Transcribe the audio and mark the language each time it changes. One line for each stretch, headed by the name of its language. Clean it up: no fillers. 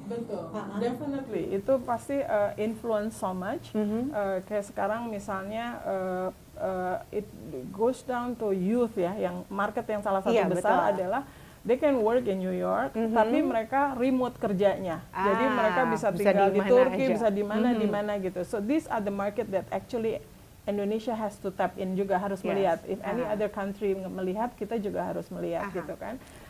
Indonesian: Betul,
English: definitely.
Indonesian: Itu pasti
English: influence so much.
Indonesian: Kayak sekarang misalnya
English: it goes down to youth
Indonesian: ya, yang market yang salah satu besar adalah
English: they can work in New York,
Indonesian: tapi mereka remote kerjanya. Jadi mereka bisa tinggal di Turki, bisa di mana gitu.
English: So these are the market that actually Indonesia has to tap in
Indonesian: juga, harus melihat.
English: If any other country
Indonesian: melihat, kita juga harus melihat gitu kan.